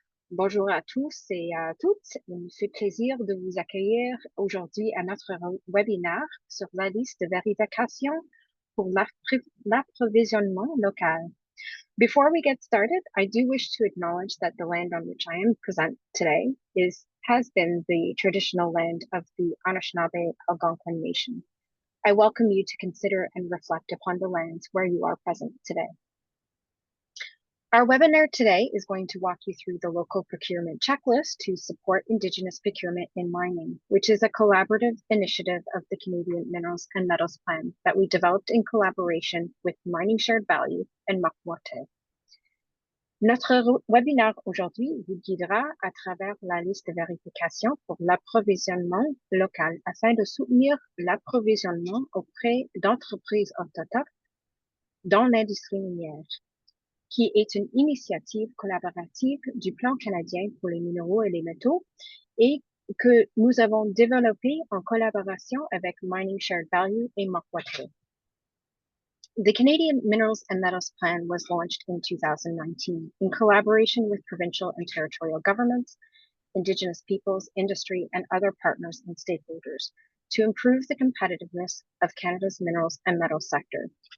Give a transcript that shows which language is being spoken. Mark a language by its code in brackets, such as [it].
[fr] Bonjour à tous et à toutes. Il me fait plaisir de vous accueillir aujourd'hui à notre webinaire sur la liste de vérification pour l'approvisionnement local. [en] Before we get started, I do wish to acknowledge that the land on which I am present today has been the traditional land of the Anishinaabe Algonquin Nation. I welcome you to consider and reflect upon the lands where you are present today. Our webinar today is going to walk you through the local procurement checklist to support Indigenous procurement in mining, which is a collaborative initiative of the Canadian Minerals and Metals Plan that we developed in collaboration with Mining Shared Value and Makwate. [fr] Notre webinaire aujourd'hui vous guidera à travers la liste de vérification pour l'approvisionnement local afin de soutenir l'approvisionnement auprès d'entreprises autochtones dans l'industrie minière, qui est une initiative collaborative du Plan canadien pour les minéraux et les métaux et que nous avons développé en collaboration avec Mining Shared Value et Makwate. [en] The Canadian Minerals and Metals Plan was launched in 2019 in collaboration with provincial and territorial governments, Indigenous peoples, industry, and other partners and stakeholders to improve the competitiveness of Canada's minerals and metals sector.